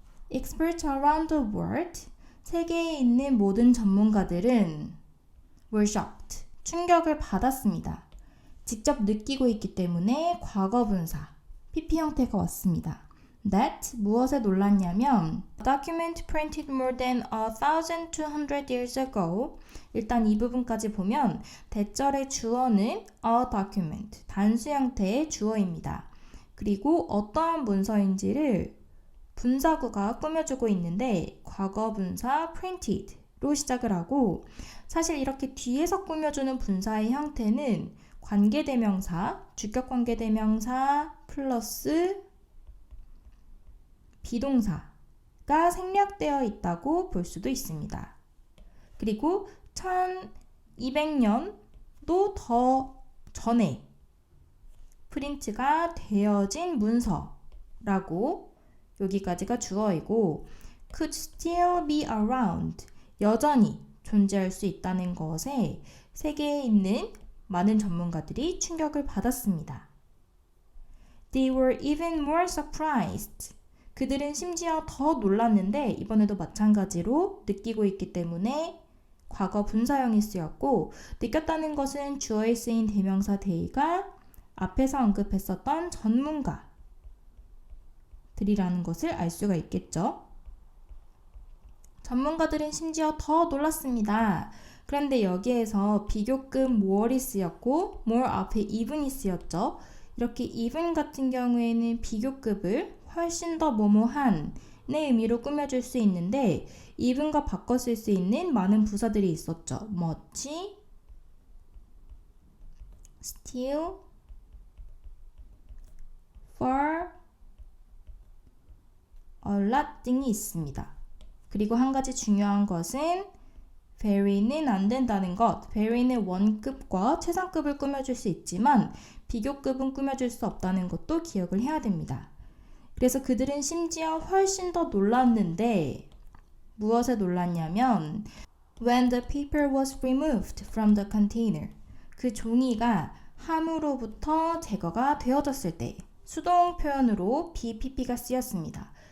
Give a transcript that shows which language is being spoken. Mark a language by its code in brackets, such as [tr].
[en] Experts around the world, [ko] 세계에 있는 모든 전문가들은 [en] were shocked, [ko] 충격을 받았습니다. 직접 느끼고 있기 때문에 과거분사, PP 형태가 왔습니다. [en] That, [ko] 무엇에 놀랐냐면 [en] document printed more than 1,200 years ago. [ko] 일단 이 부분까지 보면 대절의 주어는 a document, 단수 형태의 주어입니다. 그리고 어떠한 문서인지를 분사구가 꾸며주고 있는데 과거 분사 printed로 시작을 하고, 사실 이렇게 뒤에서 꾸며주는 분사의 형태는 관계대명사, 주격관계대명사 플러스 비동사가 생략되어 있다고 볼 수도 있습니다. 그리고 200년도 더 전에 프린트가 되어진 문서라고 여기까지가 주어이고 [en] could still be around [ko] 여전히 존재할 수 있다는 것에 세계에 있는 많은 전문가들이 충격을 받았습니다. [en] They were even more surprised. [ko] 그들은 심지어 더 놀랐는데 이번에도 마찬가지로 느끼고 있기 때문에 과거 분사형이 쓰였고 느꼈다는 것은 주어에 쓰인 대명사 they가 앞에서 언급했었던 전문가들이라는 것을 알 수가 있겠죠. 전문가들은 심지어 더 놀랐습니다. 그런데 여기에서 비교급 more이 쓰였고 more 앞에 even이 쓰였죠. 이렇게 even 같은 경우에는 비교급을 훨씬 더 뭐뭐한의 의미로 꾸며줄 수 있는데 even과 바꿔 쓸 수 있는 많은 부사들이 있었죠. much, still, far, a lot 등이 있습니다. 그리고 한 가지 중요한 것은 very는 안 된다는 것. very는 원급과 최상급을 꾸며줄 수 있지만 비교급은 꾸며줄 수 없다는 것도 기억을 해야 됩니다. 그래서 그들은 심지어 훨씬 더 놀랐는데 무엇에 놀랐냐면 [en] when the paper was removed from the container [ko] 그 종이가 함으로부터 제거가 되어졌을 때 수동 표현으로 BPP가 쓰였습니다.